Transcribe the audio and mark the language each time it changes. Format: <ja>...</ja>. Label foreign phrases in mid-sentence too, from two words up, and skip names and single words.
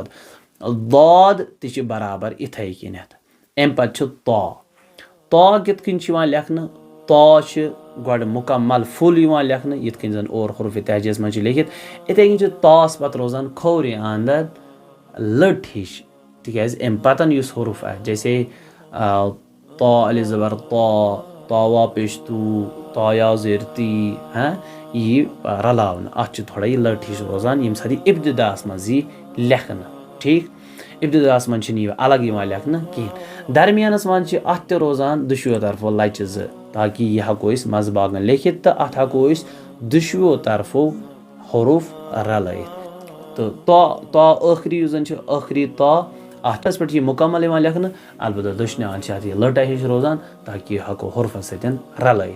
<ks>داد تہِ چھِ برابر یِتھَے کٔنٮ۪تھ. اَمہِ پَتہٕ چھُ تا. تا کِتھ کٔنۍ چھِ یِوان لیکھنہٕ. تا چھِ گۄڈٕ مکمل فُل یِوان لیکھنہٕ یِتھ کٔنۍ زَن اور حروٗف تہجیَس منٛز چھِ لیکھِتھ. یِتھَے کٔنۍ چھِ تاس پَتہٕ روزان کھوورِ اَنٛدٕ لٔٹ ہِش تِکیٛازِ اَمہِ پَتہٕ یُس حروٗف آسہِ جیسے تا الف زبر تا تاوا پیش تو تا یا زیر تی یہِ یی رلاونہٕ. اَتھ چھِ تھوڑا یہِ لٔٹ ہِش روزان ییٚمہِ ساتہٕ یہِ ابتداہَس منٛز یی لیکھنہٕ. ٹھیٖک. ابتداہَس منٛز چھِنہٕ یہِ الگ یِوان لیکھنہٕ کِہیٖنۍ. درمیانَس منٛز چھِ اَتھ تہِ روزان دۄشوٕیو طرفو لَچہِ زٕ تاکہِ یہِ ہٮ۪کو أسۍ منٛزٕ باگَن لیکھِتھ تہٕ اَتھ ہٮ۪کو أسۍ دۄشوٕیو طرفو حروف رلٲیِتھ تہٕ تا ٲخری یُس زَن چھِ ٲخری تا اَتھَس پٮ۪ٹھ چھِ یہِ مُکمل یِوان لیکھنہٕ البتہ دٔچھنہِ چھِ اَتھ یہِ لٔٹہ ہِش روزان تاکہِ یہِ ہٮ۪کو حروفَس سۭتۍ رلٲیِتھ.</ks>